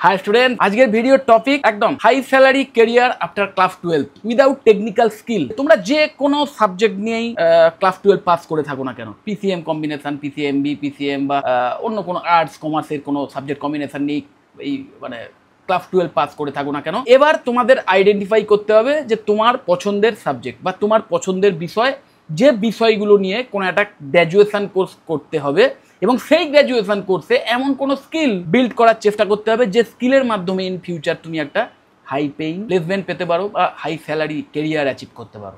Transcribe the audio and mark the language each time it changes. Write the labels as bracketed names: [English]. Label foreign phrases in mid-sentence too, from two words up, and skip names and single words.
[English] hi student, [Bangla] আজকের ভিডিওর টপিক একদম [English] high salary career after class 12 without technical skill. [Bangla] তোমরা যে কোনো সাবজেক্ট নিয়েই ক্লাস 12 পাস করে থাকো না কেন, [English] PCM combination, [Bangla] পিসিএমবি, পিসিএম বা অন্য কোনো [English] arts commerce [Bangla] কোনো [English] subject combination [Bangla] নিয়ে এই মানে ক্লাস 12 পাস করে থাকো না কেন, এবার তোমাদের আইডেন্টিফাই করতে হবে যে তোমার পছন্দের সাবজেক্ট বা তোমার পছন্দের বিষয়, যে বিষয়গুলো নিয়ে কোনো একটা [English] graduation course [Bangla] করতে হবে এবং সেই [English] graduation course [Bangla] এমন কোনো [English] skill build [Bangla] করার চেষ্টা করতে হবে যে স্কিলের মাধ্যমে [English] in future [Bangla] তুমি একটা [English] high paying placement [Bangla] পেতে পারো বা [English] high salary career achieve [Bangla] করতে পারো।